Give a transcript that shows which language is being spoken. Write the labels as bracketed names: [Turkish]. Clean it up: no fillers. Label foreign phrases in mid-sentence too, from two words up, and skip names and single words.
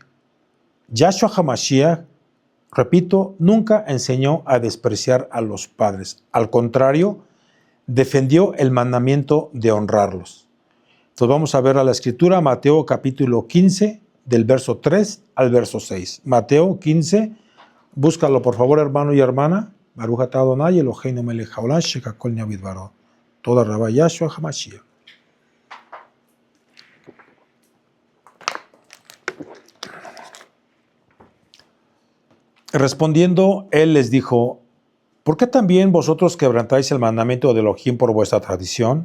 [Spanish] Yahshua HaMashiach, repito, nunca enseñó a despreciar a los padres. Al contrario, defendió el mandamiento de honrarlos. Entonces vamos a ver a la escritura, Mateo capítulo 15, del verso 3 al verso 6. Mateo 15, búscalo por favor, hermano y hermana. [Hebrew] ברוך אתה אדוני אלוהינו מלך העולם שהכל נהיה בדברו. תודה רבה [Spanish] Yahshua HaMashiach. Respondiendo, él les dijo: ¿por qué también vosotros quebrantáis el mandamiento de Elohim por vuestra tradición?